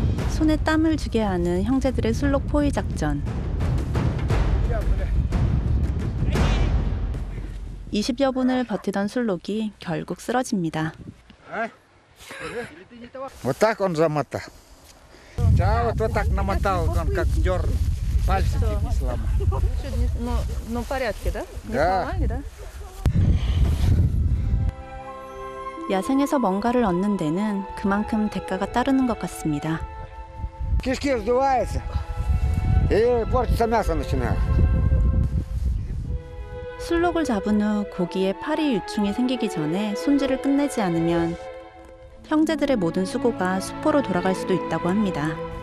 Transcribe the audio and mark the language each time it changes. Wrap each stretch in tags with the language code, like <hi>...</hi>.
<ko>손에 땀을 쥐게 하는 형제들의 술록 포위 작전. 20여 분을 버티던 술록이 결국 쓰러집니다.</ko> <ru>Вот так он замотал. Да, вот так намотал, он как дер, пальцы тебе сломал. Ну, порядке, да? Да.</ru> <ko>야생에서 뭔가를 얻는 데는 그만큼 대가가 따르는 것 같습니다.</ko> <ru>Кишки вздуваются, и портится мясо начинает.</ru> <ko>술록을 잡은 후 고기에 파리 유충이 생기기 전에 손질을 끝내지 않으면 형제들의 모든 수고가 수포로 돌아갈 수도 있다고 합니다.</ko>